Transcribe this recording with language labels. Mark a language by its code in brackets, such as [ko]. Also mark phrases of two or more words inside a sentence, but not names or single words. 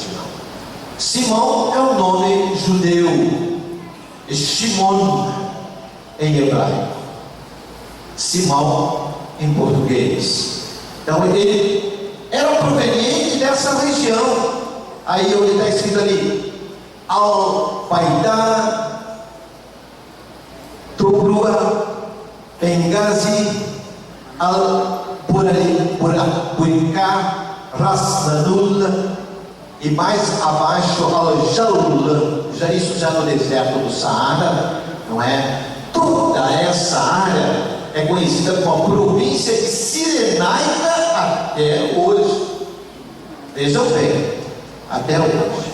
[pt] Simão é um nome judeu, Shimon em hebraico, Simão em português. Então ele era proveniente dessa região. Aí onde está escrito ali, Al-Baidá, Tobrua, Benghazi, Al-Burika, Ras Lanul, e mais abaixo Al-Jaul, já no deserto do Saara, não é? Toda essa área é conhecida como a província de Cirenaica até hoje. Vejam bem, até hoje.